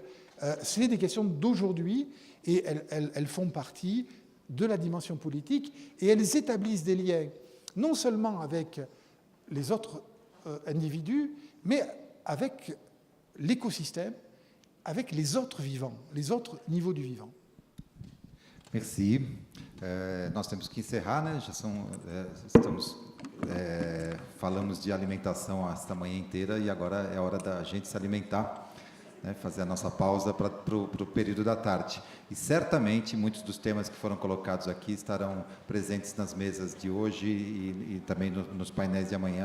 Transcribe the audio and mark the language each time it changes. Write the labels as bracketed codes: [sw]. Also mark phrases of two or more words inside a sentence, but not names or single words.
[fr] C'est des questions d'aujourd'hui et elles font partie de la dimension politique et elles établissent des liens non seulement avec les autres individus, mais avec l'écosystème, avec les autres vivants, les autres niveaux du vivant. Merci. [pt] Nós temos que encerrar, né? Já são, falamos de alimentação esta manhã inteira e agora é hora da gente se alimentar, né? Fazer a nossa pausa para o período da tarde. E certamente muitos dos temas que foram colocados aqui estarão presentes nas mesas de hoje e também nos painéis de amanhã.